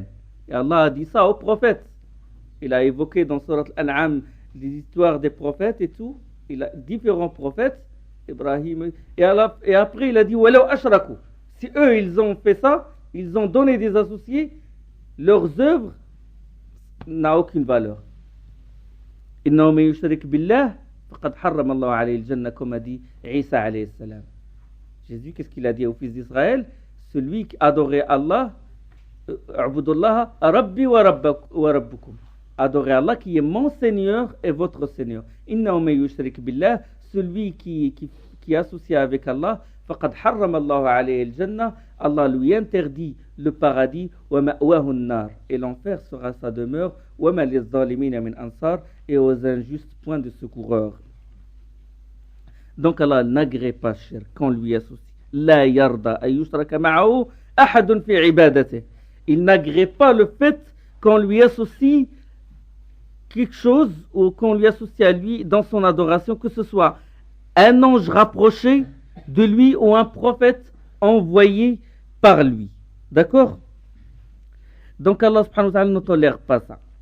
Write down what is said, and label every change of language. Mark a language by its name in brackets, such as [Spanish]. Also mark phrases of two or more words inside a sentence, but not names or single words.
[French] Et Allah a dit ça aux prophètes. Il a évoqué dans Surat Al-An'am les histoires des prophètes et tout. Il a différents prophètes, Ibrahim, et après il a dit si eux ils ont fait ça, ils ont donné des associés, leurs œuvres n'ont aucune valeur. [Arabic] إنه من يشرك بالله فقد حرم الله عليه الجنة, [French] comme a dit Isa [Arabic] عليه السلام. [French] Jésus, qu'est-ce qu'il a dit aux fils d'Israël? Celui qui adorait Allah, [Arabic] اعبدوا الله ربي وربكم. [French] Adorez Allah qui est mon Seigneur et votre Seigneur. [Arabic] إنه من يشرك بالله, [French] celui qui associe avec Allah, [Arabic] فقد حرم الله عليه الجنة, [French] Allah lui interdit le paradis, [Arabic] ومأواه النار, [French] et l'enfer sera sa demeure, [Arabic] وما للظالمين من أنصار, [French] et aux injustes point de secoureurs. Donc Allah n'agrée pas shirk qu'on lui associe. [Arabic] لا يرضى أن يشرك معه أحد في عبادته. [French] Il n'agrée pas le fait qu'on lui associe quelque chose ou qu'on lui associe à lui dans son adoration, que ce soit un ange rapproché de lui ou un prophète envoyé par lui. D'accord? Donc Allah [Arabic] سبحانه وتعالى [French] ne tolère pas ça.